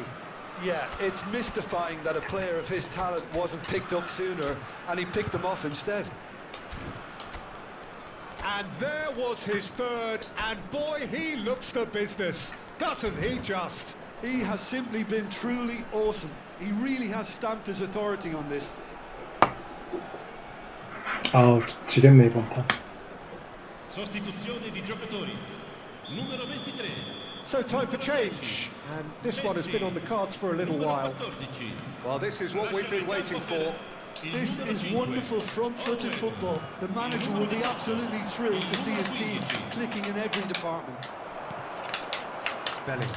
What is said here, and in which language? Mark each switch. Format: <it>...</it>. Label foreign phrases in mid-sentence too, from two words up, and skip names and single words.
<en>Yeah, it's mystifying that a player of his talent wasn't picked up sooner, and he picked them off instead. And there was his third, and boy, he looks the business, doesn't he just? He has simply been truly awesome. He really has stamped his authority on this.</en> <ko>아, 지겠네 이번 판.</ko> <it>Sostituzione di giocatori. Numero 23.</it> <en>So time for change, and this one has been on the cards for a little while. 14. Well, this is what we've been waiting for. This is wonderful front-footed football. The manager will be absolutely thrilled to see his team clicking in every department. Bellingham.</en>